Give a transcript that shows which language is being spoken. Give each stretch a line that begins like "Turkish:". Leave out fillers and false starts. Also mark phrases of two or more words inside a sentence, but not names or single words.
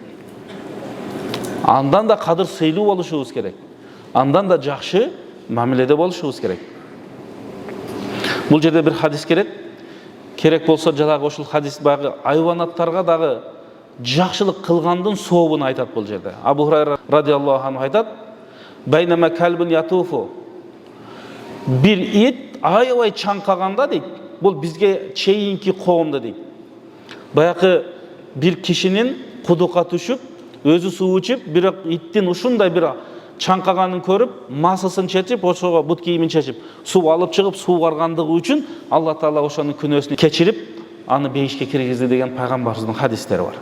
Kyrgyz: Андан да кадыр сыйлуу болушубуз керек. Андан да жакшы мамиледе болушубуз керек. Бул жерде бир хадис керек болсо жанагы ушул хадис багы айванаттарга дагы жакшылык кылгандын сообун айтат бул жерде. Абу Хурайра
Arabic: رضي الله عنه
Kyrgyz: айтат:
Arabic: "بينما كلب يطوف",
Kyrgyz: бир ит аябай чаңкаганда дейт, бул бизге чейинки коомдо дейт. Баягы бир кишинин кудукка түшүп, өзү суу ичип, бирок иттин ушундай бир чаңкаганын көрүп, масысын чечип, ошого бут кийимин чечип, суу алып чыгып, суу баргандыгы үчүн Алла Таала ошонун күнөөсүн кечирип, аны бейишке киргизди деген пайгамбарыбыздын хадистери бар.